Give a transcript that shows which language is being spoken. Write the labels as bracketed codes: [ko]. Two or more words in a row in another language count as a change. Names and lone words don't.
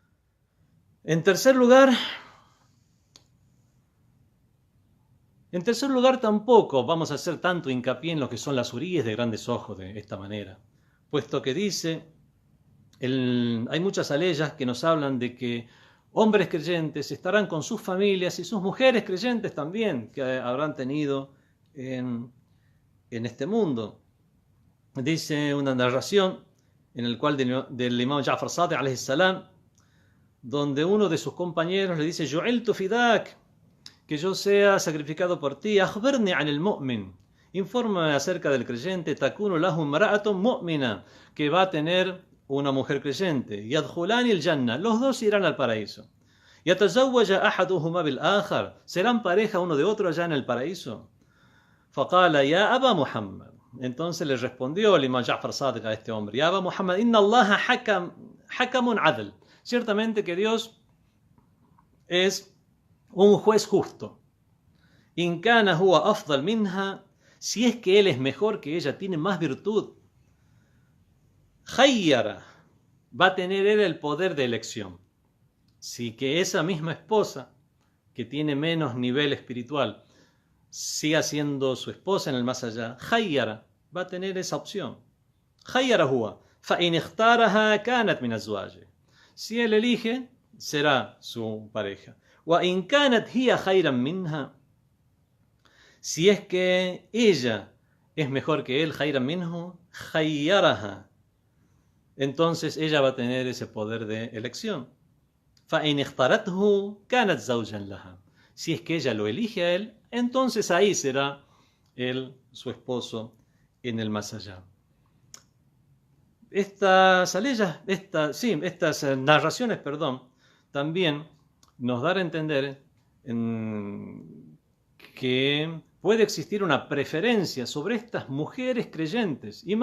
[es] En tercer lugar, tampoco vamos a hacer tanto hincapié en lo que son las huríes de grandes ojos de esta manera, puesto que dice, hay muchas aleyas que nos hablan de que hombres creyentes estarán con sus familias y sus mujeres creyentes también que habrán tenido en este mundo. Dice una narración en el cual del imam Ja'far Sadiq [ar] عليه السلام, [es] donde uno de sus compañeros le dice, [ar] جعلت فداك, [es] que yo sea sacrificado por ti. [ar] أخبرني عن المؤمن. [es] Infórmame acerca del creyente. [ar] تكون له امرأة مؤمنة, [es] que va a tener una mujer creyente. [ar] يدخلان الجنة. [es] Los dos irán al paraíso. [ar] يتزوج أحدهما بالآخر. [es] Serán pareja uno de otro allá en el paraíso. [ar] فقال يا أبا محمد. [es] Entonces le respondió el imam Ja'far Sadiq a este hombre: [ar] يا أبا محمد إن الله حكم عدل. [es] Ciertamente que Dios es un juez justo. [ar] إن كان هو أفضل منها, [es] si es que él es mejor que ella, tiene más virtud. Khayyara, va a tener él el poder de elección. Si que esa misma esposa, que tiene menos nivel espiritual, siga siendo su esposa en el más allá, Khayyara, va a tener esa opción. [ar] خير هو فإن اختارها كانت من أزواجي. [es] Si él elige, será su pareja. [ar] وإن كانت هي خيرا منها. [es] Si es que ella es mejor que él, [ar] خيرا منه, khayyaraha. [es] Entonces ella va a tener ese poder de elección. [ar] فإن اختارته كانت زوجا لها. [es] Si es que ella lo elige a él, entonces ahí será él su esposo en el más allá. Estas narraciones, también nos dan a entender que puede existir una preferencia sobre estas mujeres creyentes, y